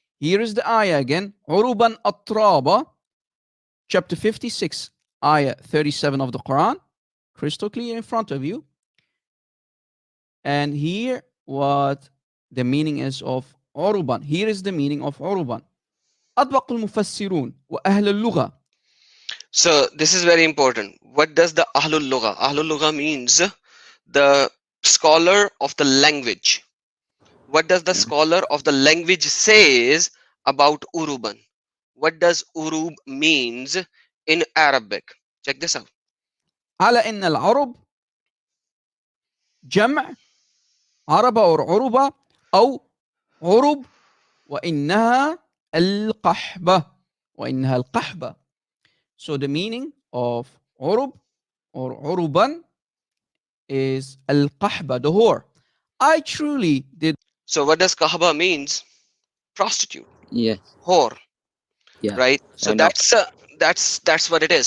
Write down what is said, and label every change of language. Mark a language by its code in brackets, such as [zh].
[en] Here is the ayah again. [ar] عُرُبًا أَتْرَابًا, [en] chapter 56, ayah 37 of the Quran, crystal clear in front of you. And here what the meaning is of عُرُبًا. Here is the meaning of عُرُبًا. [ar] أطبق المفسرون وأهل اللغة. [en] So this is very important. What does the Ahlul Lugha? Ahlul Lugha means the scholar of the language. What does the scholar of the language says about Uruban? What does Urub means in Arabic? Check this out. [ar] على أن العرب جمع عرب أو عربة أو عرب وإنها القحبة. وإنها القحبة. [en] So the meaning of عرب or عربا is القحبة, the whore. I truly did. So what does Kahaba means? Prostitute, Yeah, whore, yeah, right? So I know. that's what it is.